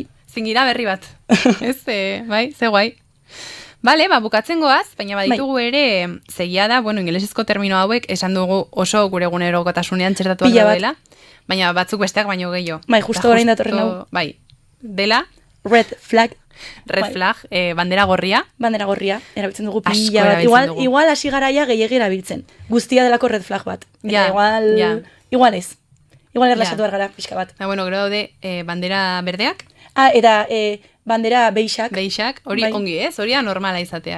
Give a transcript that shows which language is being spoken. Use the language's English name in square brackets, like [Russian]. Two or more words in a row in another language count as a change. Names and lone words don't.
[Basque] Zingira berri bat. Ez, bai, ze guai. Bale, bukatzen goaz, baina baditugu ere, segia da, ingelesezko termino hauek, esan dugu oso gure egunerokotasunean txertatuak dela, baina batzuk besteak baino gehiago. Bai, justo orain datorren hau. Bai, dela. [English] Red flag. Red flag, [Basque] bandera gorria. Bandera gorria, erabiltzen dugu pila bat. Igual hasi garaia gehiagi erabiltzen. Guztia delako [English] red flag [Basque] bat. Eta igual ez. Igual erlaxatu gara pixka bat. Gero daude bandera berdeak. Eta bandera beixak. Beixak, hori ongi ez, hori da normala izatea.